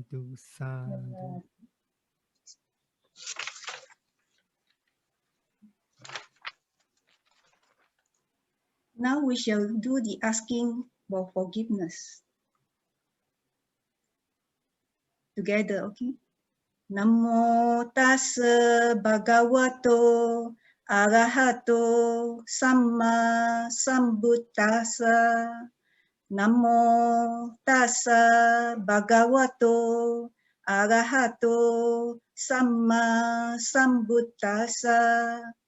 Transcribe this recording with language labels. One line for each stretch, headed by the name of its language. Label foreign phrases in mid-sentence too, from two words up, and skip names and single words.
Pali: sadhu, sadhu.
English: Now we shall do the asking for forgiveness together, okay?
Pali: Namo tassa bhagavato arahato samma sambuddhassa. Namo tassa bhagavato arahato samma sambuddhassa.